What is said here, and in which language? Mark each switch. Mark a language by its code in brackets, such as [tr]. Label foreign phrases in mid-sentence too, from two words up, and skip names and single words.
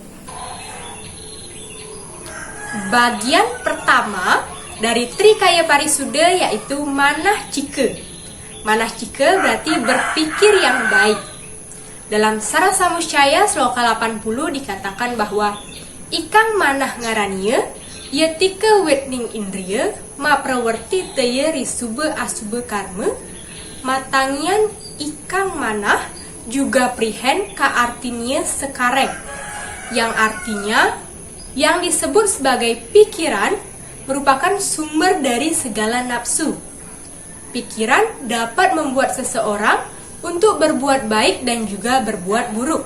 [id] Bagian pertama dari Trikaya Parisuda yaitu Manah Cika. Manah Cika berarti berpikir yang baik. Dalam Sarasamuscaya sloka 80 dikatakan bahwa [kaw] ikang manah ngarania yatika wetning indriya ma prawarti taya risuba asuba karma, matangyan ikang manah juga prihen ka [id] artinya sekarang, yang artinya yang disebut sebagai pikiran merupakan sumber dari segala nafsu. Pikiran dapat membuat seseorang untuk berbuat baik dan juga berbuat buruk.